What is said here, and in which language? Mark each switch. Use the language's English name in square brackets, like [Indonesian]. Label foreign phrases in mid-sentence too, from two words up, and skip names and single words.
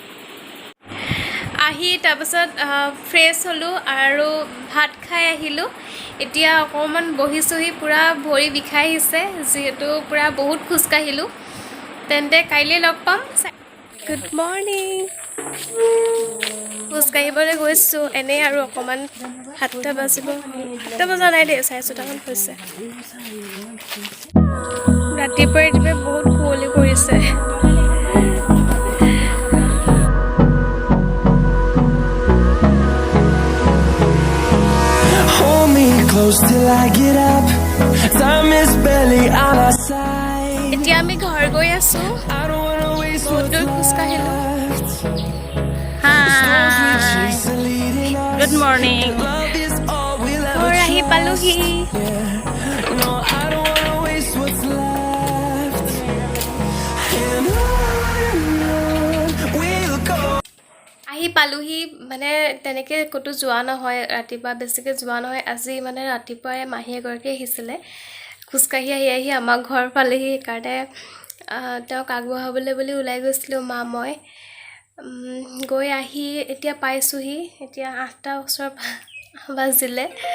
[Assamese] আহি তাৰপিছত ফ্ৰেছ হ'লোঁ আৰু ভাত খাই আহিলোঁ এতিয়া অকণমান বহিছোঁহি পূৰা ভৰি বিষাই আহিছে যিহেতু পূৰা বহুত খোজকাঢ়িলোঁ তেন্তে কাইলৈ লগ পাম [English] good morning [Assamese] খোজকাঢ়িবলৈ গৈছোঁ এনেই আৰু অকণমান 7টা বাজিব 7টা বজা নাই দেই 6:30মান হৈছে ৰাতিপুৱাই বহুত কুঁৱলী পৰিছে [English] Hold me close till I get up. Time is barely on our side. [Assamese] এতিয়া আমি ঘৰ গৈ আছোঁ [English] I don't wanna waste [Assamese] বহুত [English] what's [Assamese] দূৰ খোজকাঢ়িলোঁ [English] chasing, leading us. good morning Love is all we'll ever [Assamese] ঘৰ আহি পালোহি [English] No, I don't wanna waste what's left. And on we'll go. [Assamese] আহি পালোহি মানে তেনেকৈ ক'তো যোৱা নহয় ৰাতিপুৱা বেছিকৈ যোৱা নহয় আজি মানে ৰাতিপুৱাই মাহী এগৰাকী আহিছিলে খোজকাঢ়ি আহি আমাৰ ঘৰ পালেহি সেইকাৰণে তেওঁক আগবঢ়াবলৈ বুলি ওলাই গৈছিলোঁ মা মই গৈ আহি এতিয়া পাইছোঁহি এতিয়া 8টা ওচৰ বাজিলে